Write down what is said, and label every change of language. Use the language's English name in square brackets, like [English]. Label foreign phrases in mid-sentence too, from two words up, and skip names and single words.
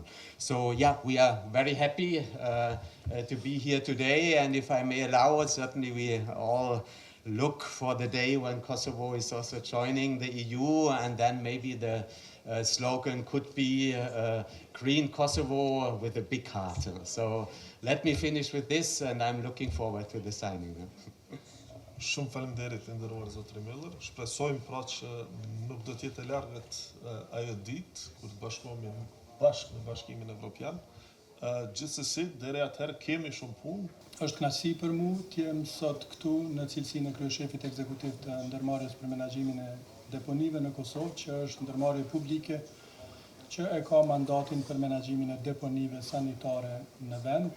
[English] So yeah, we are very happy to be here today, and if I may allow, certainly we all look for the day when Kosovo is also joining the EU, and then maybe the slogan could be Green Kosovo with a big heart. So let me finish with this, and I'm looking forward to the signing. [Albanian] Shumë faleminderit nderuar zotri Miller. Shpresojmë pra që nuk do të jetë e largët ajo ditë kur të bashkohemi bashkë në Bashkimin Evropian. Gjithsesi, deri atëherë kemi shumë punë. Është kënaqësi për mua të jem sot këtu në cilësinë e kryeshefit ekzekutiv të ndërmarrjes për menaxhimin e deponive në Kosovë, që është ndërmarrje publike që e ka mandatin për menaxhimin e deponive sanitare në vend.